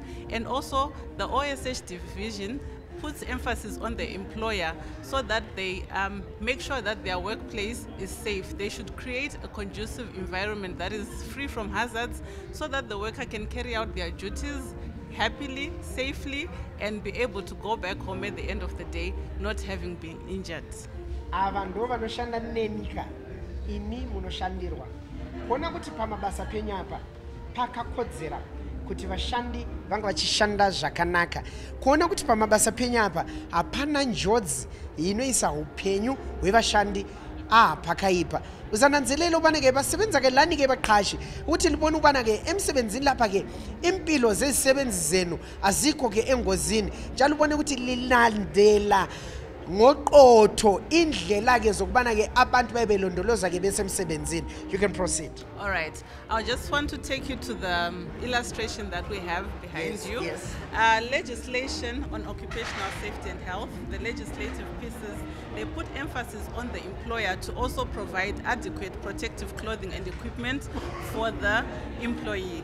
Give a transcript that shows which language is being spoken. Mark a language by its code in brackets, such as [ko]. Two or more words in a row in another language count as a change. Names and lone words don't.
[en] And also the OSH division puts emphasis on the employer so that they make sure that their workplace is safe. They should create a conducive environment that is free from hazards so that the worker can carry out their duties happily, safely, and be able to go back home at the end of the day not having been injured. [sn] Ava ndo vanoshanda nenyika, imi munoshandirwa. Kuona kuti pamabasa penyu apa pakakodzera kuti vashandi vanga vachishanda zvakanaka. Kuona kuti pamabasa penyu apa hapana njodzi inoisa upenyu hwevashandi pakaipa. [nd] Uzananzelela ubana ke basebenza ke lani ke baqhashi uthi libona ubana ke emsebenzini lapha ke impilo zezisebenzi zenu azikho ke engozini njalo ubone ukuthi lilandela ngoqotho indlela ke zokubana ke abantu bayebelondoloza ke besemsebenzini. [en] You can proceed. All right, I just want to take you to the illustration that we have behind Yes, you. yes. Legislation on occupational safety and health, the legislative pieces, they put emphasis on the employer to also provide adequate protective clothing and equipment for the employee.